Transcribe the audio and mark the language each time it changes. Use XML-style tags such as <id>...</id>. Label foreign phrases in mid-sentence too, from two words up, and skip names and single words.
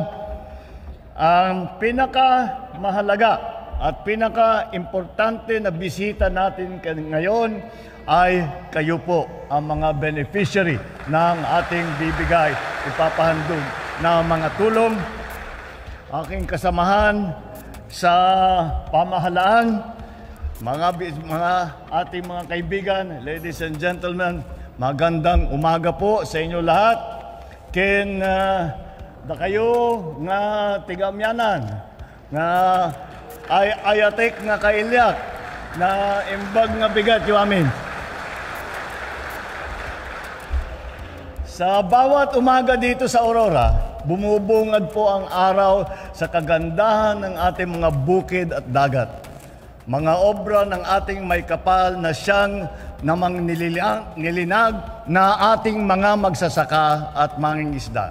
<tl>Ang pinakamahalaga at pinaka-importante na bisita natin ngayon ay kayo po, ang mga beneficiary ng ating bibigay, ipapahandog na mga tulong. Aking kasamahan sa pamahalaan, mga ating mga kaibigan,</tl> <en>ladies and gentlemen,</en> <tl>magandang umaga po sa inyo lahat.</tl> <ilo>Ken da kayo nga tigamyanan, nga ayatek nga kailyak, na imbag nga bigat yung amin.</ilo> <tl>Sa bawat umaga dito sa Aurora, bumubungad po ang araw sa kagandahan ng ating mga bukid at dagat. Mga obra ng ating may kapal na siyang namang nilinag na ating mga magsasaka at mangingisda.</tl>